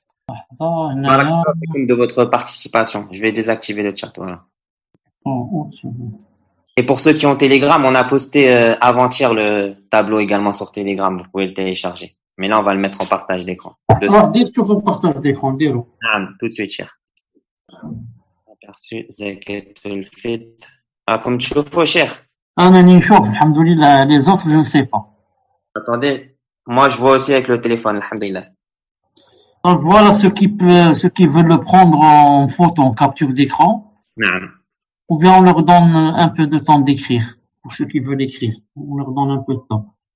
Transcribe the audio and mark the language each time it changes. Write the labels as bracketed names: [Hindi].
[Arabic] لحظة هنا. [French] De votre participation. Je vais désactiver le chat, voilà. Et pour ceux qui ont Telegram, on a posté avant-hier le tableau également sur Telegram. Vous pouvez le télécharger. Mais là, on va le mettre en partage d'écran. [Arabic] شوف [French] البارتاج d'écran [Arabic] ديرو. [French] Tout de suite, cher. Aperçu, زكاة الفطر. Comme [Arabic] تشوفوا, [French] cher. [Arabic] أنا نشوف الحمد لله. [French] Les autres, je ne sais pas. Attendez. Moi, je vois aussi avec le téléphone, alhamdoulilah. Donc voilà ceux qui veulent le prendre en photo, en capture d'écran. Ou bien on leur donne un peu de temps d'écrire. Pour ceux qui veulent écrire, on leur donne un peu de temps.